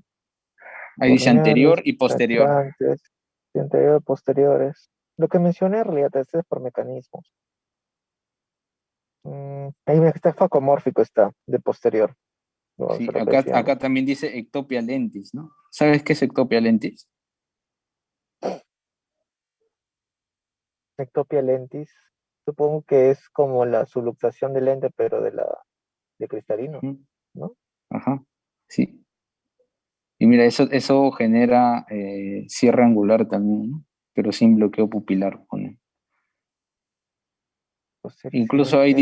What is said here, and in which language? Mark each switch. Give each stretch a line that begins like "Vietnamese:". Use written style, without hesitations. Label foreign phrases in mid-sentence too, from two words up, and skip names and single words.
Spanish: Ahí dice corneales, anterior y posterior. penetrantes, anteriores, posteriores. Lo que mencioné en realidad este es por mecanismos. Ahí mira, está facomórfico, está, de posterior. Vamos a Sí, lo que decíamos. acá también dice ectopia lentis, ¿no? ¿Sabes qué es ectopia lentis? Ectopia lentis. Supongo que es como la subluxación del lente, pero de cristalino, Ujú. ¿no? Ajá, sí. Y mira, eso genera cierre angular también, ¿no? Pero sin bloqueo pupilar. Pone. Incluso ahí